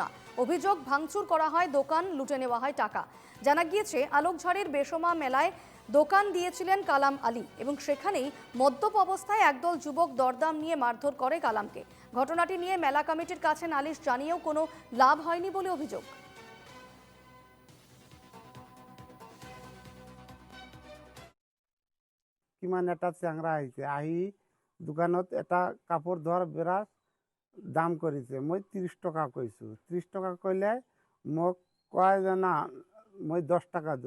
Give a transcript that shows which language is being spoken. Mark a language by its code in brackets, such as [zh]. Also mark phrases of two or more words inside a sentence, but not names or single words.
[bn] অভিযোগ, ভাঙচুর করা হয় দোকান, লুটে নেওয়া হয় টাকা। জানা গিয়েছে, আলোকঝাড়ির বেসমা মেলায় দোকান দিয়েছিলেন কালাম আলী এবং সেখানেই মদ্যপ অবস্থায় একদল যুবক দরদাম নিয়ে মারধর করে কালামকে। ঘটনাটি নিয়ে মেলা কমিটির কাছে নালিশ জানিয়েও কোনো লাভ হয়নি বলে অভিযোগ। [as] কিমান এটা চেংৰা আহিছে, আহি দোকানত এটা কাপোৰ ধোৱাৰ বিৰাট দাম কৰিছে। মই 30 টকা কৈছোঁ। 30 টকা ক'লে মোক কয় যে না, মই 10 টকা দিম।